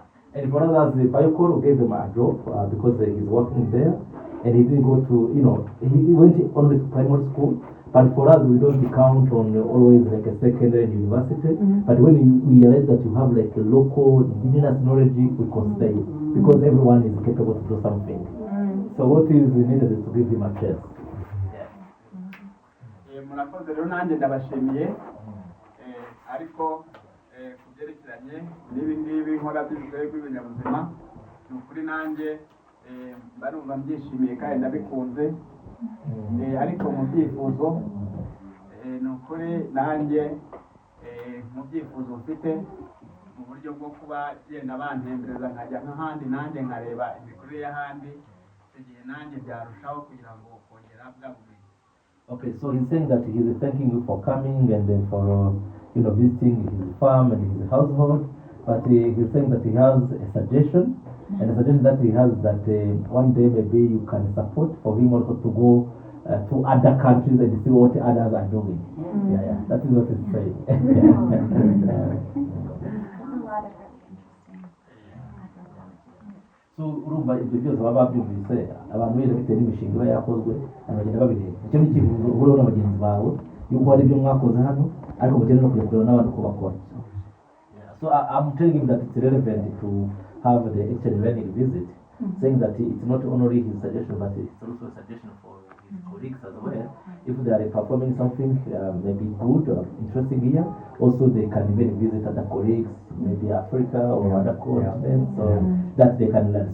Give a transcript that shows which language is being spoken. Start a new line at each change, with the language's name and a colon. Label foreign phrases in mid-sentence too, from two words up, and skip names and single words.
English: And for others, the Biocor gave him a job because he's working there, and he didn't go to, he went only to primary school. But for us, we don't count on always like a secondary university. But when we realize that you have like a local indigenous knowledge, we consider you because everyone is capable to do something. So what is needed is to give him a chance.
Kinyarwanda: Murakoze rero nanjye ndabashimiye ariko ku byerekeranye n'ibi ngibi nkora by'ubusabe bw'ibinyabuzima ni ukuri nanjye barumva mbyishimiye kandi ndabikunze. Ariko mu byifuzo ni ukuri nanjye mu byifuzo mfite mu buryo bwo kuba genda bantembereza nkajya nk'ahandi nanjye nkareba imikorere y'ahandi igihe nanjye byarushaho kugira ngo kongera bwa bumenyi.
English: Okay, so he's saying that he is thanking you for coming and then for visiting his farm and his household, but he's saying that he has a suggestion. And the suggestion that he has that one day maybe you can support for him also to go to other countries and see what others are doing. Yeah, that is what he's saying.
Kinyarwanda: So urumva ibyo byose baba babyumvise abantu bose bitewe n'imishinga iba yakozwe bagenda babireba. Icyo ni ikintu uhura na bagenzi bawe yuko hari ibyo mwakoze hano ariko mugenda no kujya kureba n'abandi uko bakora.
English: So I'm telling him that it's relevant to have the actual learning visit, saying that it's not only his suggestion, but it's also a suggestion for his colleagues as well. If they are performing something maybe good or interesting here, also they can even visit other colleagues, maybe Africa or other continents, so that they can learn.